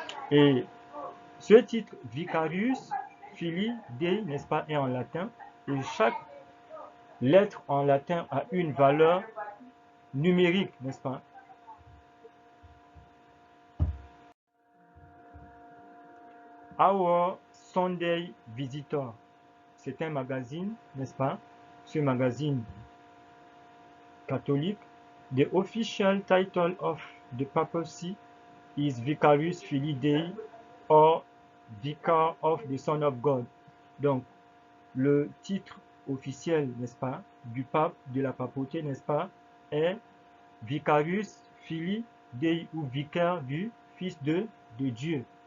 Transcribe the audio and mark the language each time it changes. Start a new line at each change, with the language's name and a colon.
French: Et ce titre Vicarius Filii Dei, n'est-ce pas, est en latin et chaque lettre en latin a une valeur numérique, n'est-ce pas? Our Sunday Visitor, c'est un magazine, n'est-ce pas? Ce magazine catholique.
English: The official title of the papacy is Vicarius Filii Dei or Vicar of the Son of God.
French: Donc, le titre officiel, n'est-ce pas, du pape, de la papauté, n'est-ce pas, est Vicarius Filii Dei ou vicaire du Fils de Dieu.